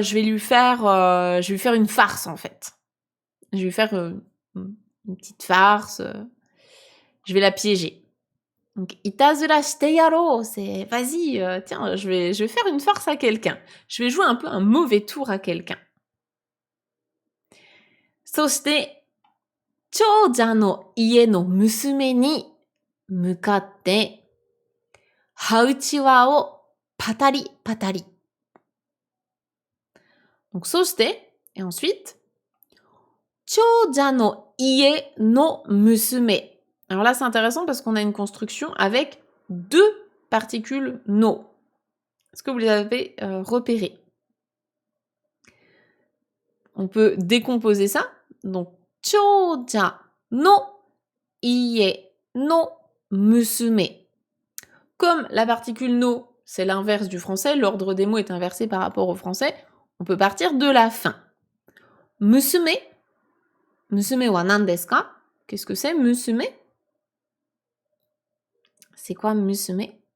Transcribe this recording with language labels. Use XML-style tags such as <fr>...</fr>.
<fr>Je vais lui faire une farce, en fait. Je vais lui faire une petite farce. Je vais la piéger. Donc,</fr> <ja>itazura shite yaro,</ja> <fr>c'est vas-y, tiens, je vais faire une farce à quelqu'un. Je vais jouer un peu un mauvais tour à quelqu'un.</fr> <ja>そして、長者の家の娘に向かって、ハウチワをパタリパタリ。</ja> <fr>Donc,</fr> <ja>そして、</ja> <fr>et ensuite,</fr> <ja>長者の家の娘.</ja> <fr>Alors là, c'est intéressant parce qu'on a une construction avec 2 particules no. Est-ce que vous les avez repérées? On peut décomposer ça. Donc,</fr> <ja>長者の家の娘.</ja> <fr>Comme la particule no, c'est l'inverse du français, l'ordre des mots est inversé par rapport au français, on peut partir de la fin. Musume.</fr> <ja>Musume wa nan desu ka?</ja> <fr>Qu'est-ce que c'est, musume? C'est quoi musume?</fr>